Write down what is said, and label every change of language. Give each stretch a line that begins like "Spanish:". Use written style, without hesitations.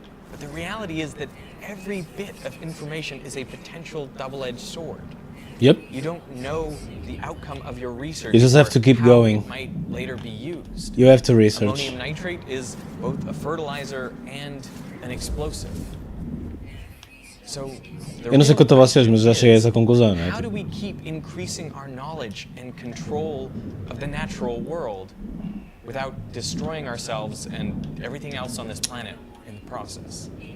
English: But the reality is that every bit of information is a potential double-edged sword. Yep. You don't know the outcome of your research. You just have to keep how going. It might later be used. You have to research. Ammonium nitrate is both a fertilizer and an explosive. So
Portuguese: Eu não sei quanto a vocês, mas já cheguei a essa conclusão, não é?
English: how do we keep increasing our knowledge and control of the natural world without destroying ourselves and everything else on this planet in the process?